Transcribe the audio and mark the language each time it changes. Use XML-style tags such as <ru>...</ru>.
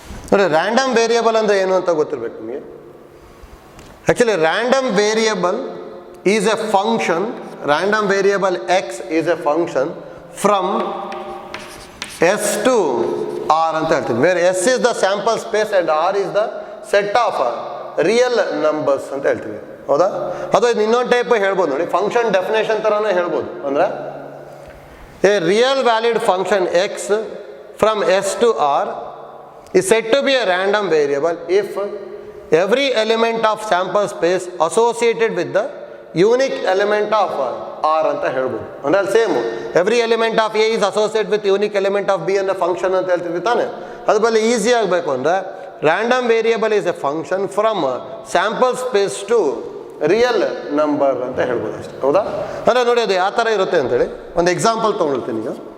<kn>ನೋಡಿ, random variable ಅಂದರೆ ಏನು ಅಂತ ಗೊತ್ತಿರಬೇಕು ನಿಮಗೆ.</kn> <en>actually random variable is a function, random variable X is a function from S to R</en> <kn>ಅಂತ ಹೇಳ್ತೀನಿ.</kn> <en>where S is the sample space and R is the set of real numbers</en> <kn>ಅಂತ ಹೇಳ್ತೀವಿ, ಹೌದಾ. ಅದು ಇನ್ನೊಂದು ಟೈಪ್ ಹೇಳ್ಬೋದು ನೋಡಿ, function definition ಥರನೇ ಹೇಳ್ಬೋದು.</kn> <en>ಅಂದರೆ a real valid function X from S to R is said to be a random variable if every element of sample space associated with the unique element of R</en> <kn>ಅಂತ ಹೇಳ್ಬೋದು. ಅಂದರೆ ಅಲ್ಲಿ same,</kn> <en>every element of A is associate with unique element of B</en> <kn>ಅನ್ನೋ function ಅಂತ ಹೇಳ್ತೀವಿ ತಾನೆ. ಅದು ಬಲ್ಲಿ ಈಸಿ ಆಗಬೇಕು ಅಂದರೆ</kn> <en>random variable is a function from sample space to real number</en> <kn>ಅಂತ ಹೇಳ್ಬೋದು ಅಷ್ಟೇ, ಹೌದಾ. ಅಂದರೆ ನೋಡಿ ಅದು ಯಾವ ಥರ ಇರುತ್ತೆ ಅಂತೇಳಿ ಒಂದು ಎಕ್ಸಾಂಪಲ್ ತೊಗೊಳ್ತೀನಿ ಈಗ.</kn>